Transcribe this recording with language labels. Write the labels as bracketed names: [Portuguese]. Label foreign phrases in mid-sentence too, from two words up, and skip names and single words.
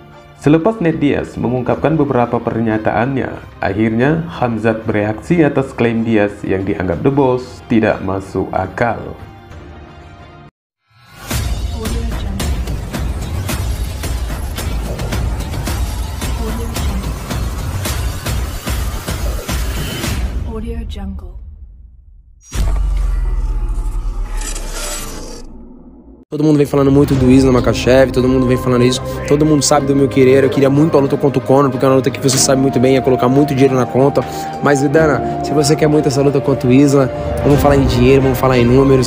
[Indonesian] Selepas Nate Diaz mengungkapkan beberapa pernyataannya, akhirnya Khamzat bereaksi atas klaim Diaz yang dianggap The Boss tidak masuk akal. Audio Jungle. [Portuguese] Todo mundo vem falando muito do Islam Makhachev, todo mundo vem falando isso, todo mundo sabe do meu querer. Eu queria muito a luta contra o Conor, porque é uma luta que você sabe muito bem, ia colocar muito dinheiro na conta. Mas Vidana, se você quer muito essa luta contra o Islam, vamos falar em dinheiro, vamos falar em números.